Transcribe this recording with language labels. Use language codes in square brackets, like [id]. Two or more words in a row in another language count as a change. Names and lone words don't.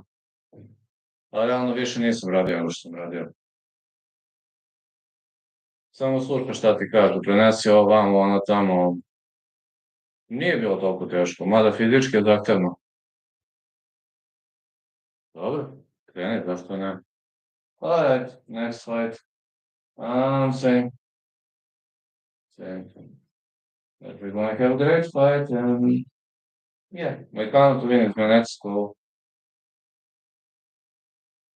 [sr] Ali realno više nisam radio nego što sam radio. Samo slušaj šta ti kažu, prenesi ovo vamo, ono tamo. Nije bilo toliko teško, mada fizički je zahtevno. Dobro, kreni, zašto ne? [en] Alright, next fight. Same. But we're gonna have a great fight, and yeah, my count to win is my next goal.